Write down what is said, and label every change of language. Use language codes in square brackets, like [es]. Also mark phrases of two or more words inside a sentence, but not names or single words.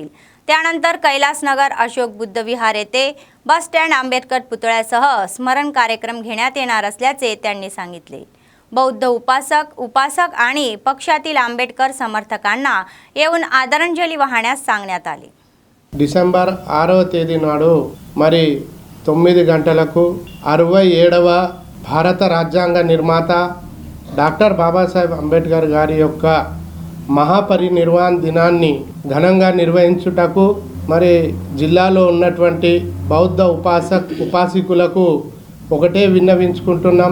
[mr] त्यानंतर कैलासनगर अशोक बुद्ध विहार येथे बस स्टँड आंबेडकर पुतळ्यासह स्मरण कार्यक्रम घेण्यात येणार असल्याचे त्यांनी सांगितले. बौद्ध उपासक आणि पक्षातील आंबेडकर समर्थकांना येऊन आदरांजली वाहण्यास सांगण्यात आले. [te] డిసెంబర్ 6వ తేదీ నాడు మరి 9 గంటలకు 67వ భారత రాజ్యాంగ నిర్మాత డాక్టర్ బాబాసాహెబ్ అంబేద్కర్ గారి యొక్క మహాపరినిర్వాణ దినాన్ని ఘనంగా నిర్వహించుటకు మరి జిల్లాలో ఉన్నటువంటి బౌద్ధ ఉపాసకులకు ఒకటే విన్నవించుకుంటున్నాం.